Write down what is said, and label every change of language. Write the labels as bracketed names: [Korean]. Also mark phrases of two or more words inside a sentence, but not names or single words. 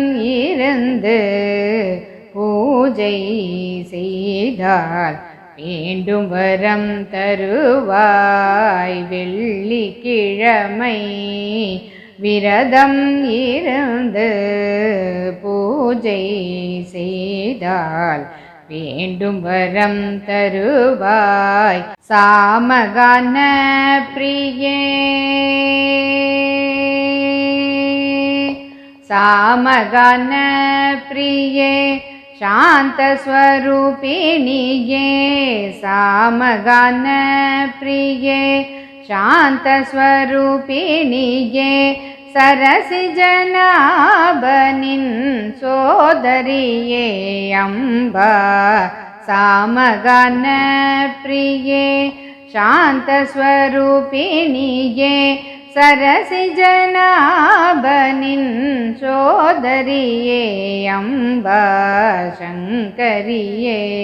[Tamil] இருந்து பூஜை செய்தால் வேண்டும் வரம் தருவாய் வெள்ளிக்கிழமை விரதம் இருந்து பூஜை செய்தால் வேண்டும் வரம் தருவாய் [Sanskrit] सामगान प्रिये सामगान प्रिये शांत स्वरूपिणिये सामगान प्रिये शांत स्वरूपिणिये सरसि जनाभनिन् सोदरिये अम्बा सामगान प्रिये शांत स्वरूपिणिये सरसि जनाभनिन् सोदरिये अम्बा शङ्करिये